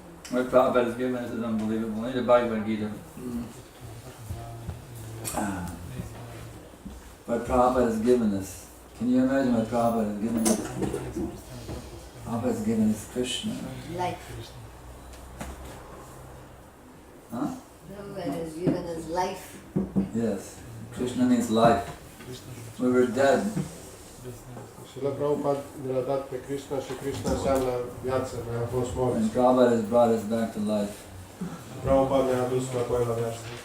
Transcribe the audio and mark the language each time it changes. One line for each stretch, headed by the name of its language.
English: What Prabhupada has given us is unbelievable. Only the Bhagavad Gita. What Prabhupada has given us. Can you imagine what Prabhupada has given us? Prabhupada has given us Krishna. Life. Huh? Prabhupada has given us life. Yes. Krishna means life. We were dead.
Romanian: Srila Prabhupada ne-a dat pe Krishna și Krishna înseamnă viață, noi am fost morți.
English: And Prabhupada has brought us back to life.
Romanian: Prabhupada ne-a adus înapoi la viață.